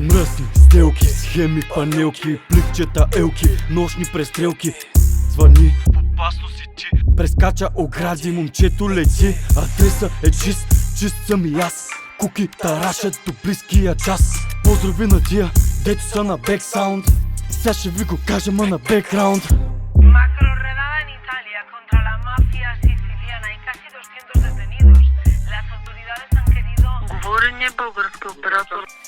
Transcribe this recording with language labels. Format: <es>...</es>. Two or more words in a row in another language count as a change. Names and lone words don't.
<bg>Мръсни сделки, схеми, панелки, пликчета, елки, нощни престрелки. Звъни, в опасност си ти, прескача огради, момчето лети. Адреса е чист, чист съм и аз. Куки тарашат до близкия час. Поздрави на тия, дето са на бексаунд. Сега ще ви го кажа, ма на бекграунд.</bg> <es>Macroredada en Italia contra la mafia siciliana. Hay casi 200 detenidos. Las autoridades han querido...</es> <bg>Говорене български оператор.</bg>